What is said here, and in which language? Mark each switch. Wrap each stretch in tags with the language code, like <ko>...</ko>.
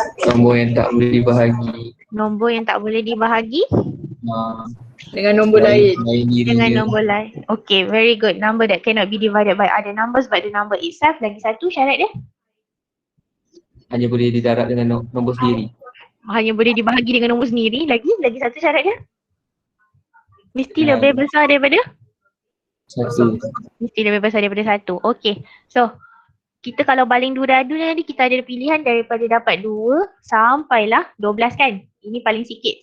<ms>Nombor yang tak boleh dibahagi. Nombor yang tak boleh dibahagi Dengan nombor lain. dengan nombor lain.</ms> <en>Okay, very good. Number that cannot be divided by other numbers but the number itself.</en> <ms>Lagi satu syarat dia? Hanya boleh didarab dengan nombor sendiri. Hanya boleh dibahagi dengan nombor sendiri. Lagi satu syarat dia? Mesti Ya. lebih besar daripada? 1. Mesti lebih besar daripada 1. Okay. So, kita kalau baling dua dadu tadi, kita ada pilihan daripada dapat 2 sampailah 12 kan? Ini paling sikit.</ms>